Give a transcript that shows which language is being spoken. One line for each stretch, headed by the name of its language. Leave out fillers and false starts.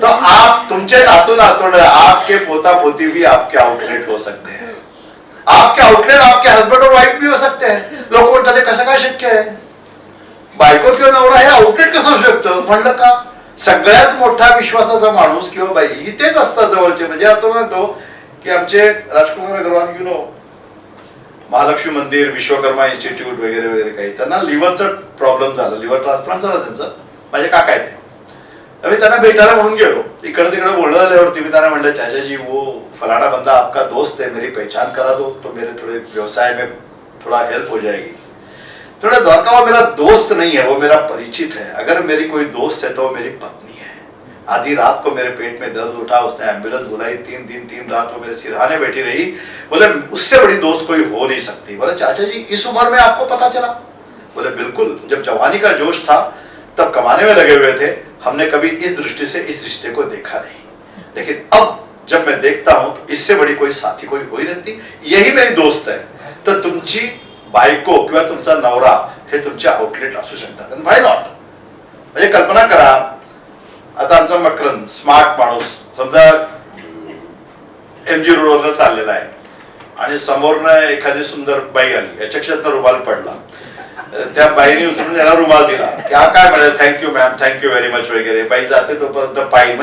Hindi: तो आप
Marathi: तुमचे नातू नातवंड,
Hindi: आपके पोता पोती भी आपके आउटलेट हो सकते हैं। आपके आउटलेट आपके हस्बंड और वाईफ भी हो सकते हैं।
Marathi: लोक म्हणतात हे कसं काय शक्य आहे, बायको किंवा नवरा हे आउटलेट कसं होऊ शकतं? म्हणलं का सगळ्यात मोठा विश्वासाचा माणूस किंवा बाई इथेच असतात जवळचे। म्हणजे असं म्हणतो की आमचे राजकुमार अग्रवाल यू नो महालक्ष्मी मंदिर, विश्वकर्मा इन्स्टिट्यूट वगैरे वगैरे काही, त्यांना लिव्हरचा प्रॉब्लेम झाला, लिव्हर ट्रान्सप्लांट झाला त्यांचं। माझे काका आहेत ते, मी त्यांना भेटायला म्हणून गेलो। इकडे तिकडे बोलणं झाल्यावरती मी त्यांना म्हणलं
Hindi: चाचा जी वो फलाना बंदा आपका दोस्त है, मेरी पहचान करा दो तो मेरे थोड़े व्यवसाय में थोड़ा हेल्प हो जाएगी। थोड़ा द्वारका वो मेरा दोस्त नहीं है, वो मेरा परिचित है। अगर मेरी कोई दोस्त है तो वो मेरी पत्नी है। आधी रात को मेरे पेट में दर्द उठा, उसने एम्बुलेंस बुलाई, 3 दिन 3 रात वो मेरे सिरहाने बैठी रही। बोले उससे बड़ी दोस्त कोई हो नहीं सकती। बोले चाचा जी इस उम्र में आपको पता चला? बोले बिल्कुल, जब जवानी का जोश था तब कमाने में लगे हुए थे, हमने कभी इस दृष्टि से इस रिश्ते को देखा नहीं, लेकिन अब जब मैं देखता हूं तो इससे बड़ी कोई साथी कोई हो ही नहीं, यही मेरी दोस्त है।
Marathi: तर तुमची बायको किंवा तुमचा नवरा हे तुमचे आउटलेट असू शकतात। आणि
English: Why not?
Marathi: म्हणजे कल्पना करा, आता आमचा मकरंद स्मार्ट माणूस समजा MG रोडवरनं चाललेला आहे आणि समोरनं एखादी सुंदर बाई आली, याच्या क्षणात रुमाल पडला, त्या बाईने उचलून त्याला रुमाल दिला, क्या काय म्हणाले
English: thank you ma'am, thank you very much
Marathi: वगैरे, बाई जाते तोपर्यंत पायी।